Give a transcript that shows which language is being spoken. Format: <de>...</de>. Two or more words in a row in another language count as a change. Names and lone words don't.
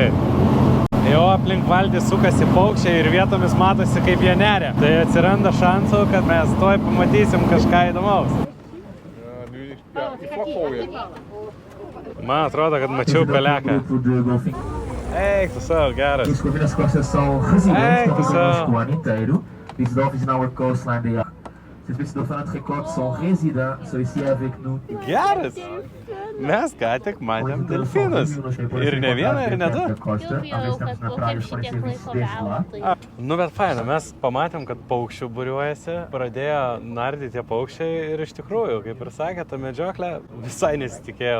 <lt>Jau aplink valdį sukasi paukščiai ir vietomis matosi, kaip jie neria. Tai atsiranda šansų, kad mes toj pamatysim kažką įdomaus. Man atrodo, kad mačiau peleką. Eik tu savo, geras. Eik tu savo.</lt> <en>These dolphins in our coastline, they are.</en> <fr>Ces petits dauphins très courts sont résidents, sont ici avec nous.</fr> <lt>Geras. Mes ką tik matėm delfinus. Ir ne vieną, ir ne du. Nu, bet faina, mes pamatėm, kad paukščių būriuojasi, pradėjo nardyti tie paukščiai ir iš tikrųjų, kaip ir sakė, ta medžioklė visai nesitikėjau.</lt>